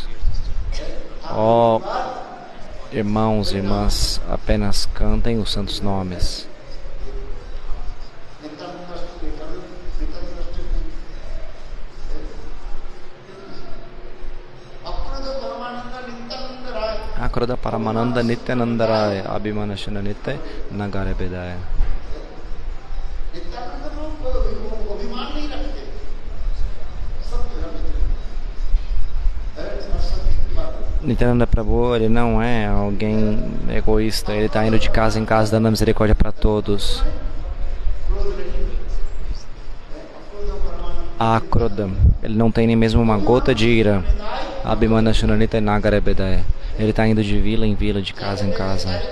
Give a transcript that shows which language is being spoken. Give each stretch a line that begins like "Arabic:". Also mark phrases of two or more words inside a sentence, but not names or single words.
Portuguese: Ó irmãos e irmãs, apenas cantem os santos nomes.
Bangla: অক্রোধ পরমানন্দ নিত্যানন্দরায় অভিমানশন নিত্য নগরে বেড়ায়.
Portuguese: Nityananda Prabhu, ele não é alguém egoísta, ele está indo de casa em casa dando a misericórdia para todos. Akroda, ele não tem nem mesmo uma gota de ira.
Bangla: অভিমানশূন্যনিতা নগরে বেড়ায়,
Portuguese: ele está indo de vila em vila, de casa em casa.